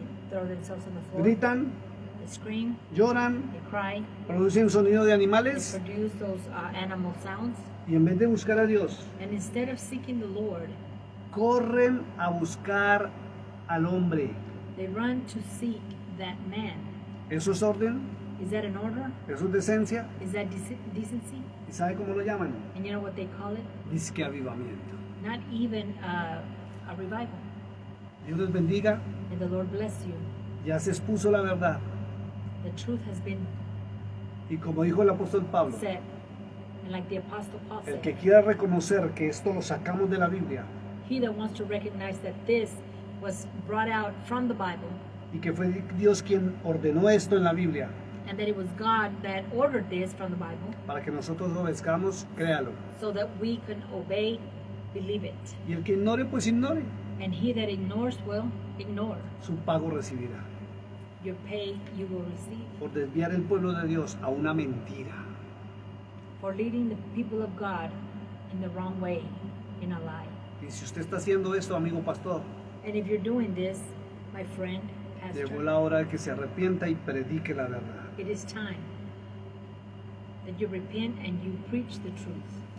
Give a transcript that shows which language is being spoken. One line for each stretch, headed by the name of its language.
English: throw themselves on the floor,
Spanish: gritan,
English: they scream,
Spanish: lloran,
English: they cry,
Spanish: producen sonido de
English: they
Spanish: animales
English: produce those animal sounds.
Spanish: y en vez de buscar a Dios,
English: And instead of seeking the Lord,
Spanish: corren a buscar al hombre.
English: they run to seek that man.
Spanish: Eso es orden,
English: Is that an order?
Spanish: eso es decencia.
English: Is that decency?
Spanish: ¿Y sabe cómo lo llaman?
English: And you know what they call it?
Spanish: Disque avivamiento.
English: Not even a revival.
Spanish: Dios les bendiga.
English: And the Lord bless you.
Spanish: Ya se expuso la verdad.
English: The truth has been
Spanish: Y como dijo el apóstol Pablo,
English: said. And like the Apostle Paul
Spanish: el
English: said,
Spanish: que quiera reconocer que esto lo sacamos de la Biblia
English: he that wants to recognize that this was brought out from the Bible,
Spanish: y que fue Dios quien ordenó esto en la Biblia
English: and that it was God that ordered this from the Bible,
Spanish: para que nosotros lo obedezcamos, créalo.
English: so that we can obey, believe it.
Spanish: Y el que ignore, pues ignore.
English: And he that ignores will ignore.
Spanish: Su pago recibirá
English: Your pay you will receive
Spanish: por desviar el pueblo de Dios a una mentira.
English: for leading the people of God in the wrong way, in a lie.
Spanish: Y si usted está haciendo esto, amigo pastor,
English: And if you're doing this, my friend,
Spanish: llegó
English: pastor,
Spanish: la hora de que se arrepienta y predique la verdad.
English: it is time that you repent and you preach the truth.